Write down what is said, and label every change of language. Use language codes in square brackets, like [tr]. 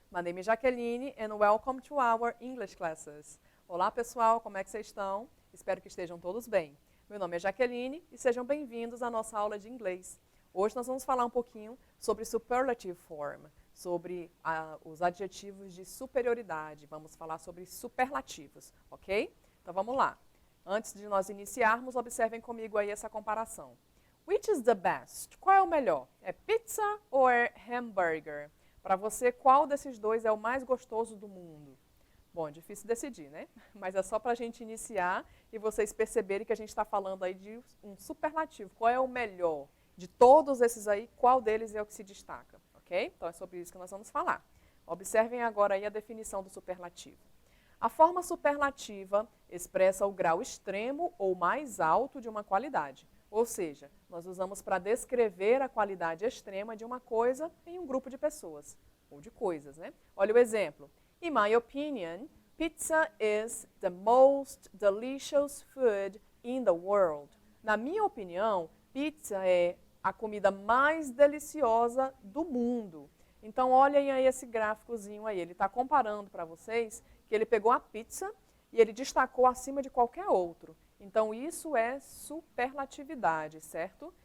[en] My name is Jaqueline and welcome to our English classes. [pt] Olá pessoal, como é que vocês estão? Espero que estejam todos bem. Meu nome é Jaqueline e sejam bem-vindos à nossa aula de inglês. Hoje nós vamos falar um pouquinho sobre superlative form, sobre os adjetivos de superioridade. Vamos falar sobre superlativos, ok? Então vamos lá. Antes de nós iniciarmos, observem comigo aí essa comparação. [en] Which is the best? [pt] Qual é o melhor? É pizza ou é hambúrguer? Para você, qual desses dois é o mais gostoso do mundo? Bom, é difícil decidir, né? Mas é só para a gente iniciar e vocês perceberem que a gente está falando aí de um superlativo. Qual é o melhor? De todos esses aí, qual deles é o que se destaca? Ok? Então é sobre isso que nós vamos falar. Observem agora aí a definição do superlativo. A forma superlativa expressa o grau extremo ou mais alto de uma qualidade. Ou seja, nós usamos para descrever a qualidade extrema de uma coisa em um grupo de pessoas, ou de coisas, né? Olha o exemplo. [en] In my opinion, pizza is the most delicious food in the world. [pt] Na minha opinião, pizza é a comida mais deliciosa do mundo. Então, olhem aí esse gráficozinho aí. Ele está comparando para vocês que ele pegou a pizza e ele destacou acima de qualquer outro. Então, isso é superlatividade, certo?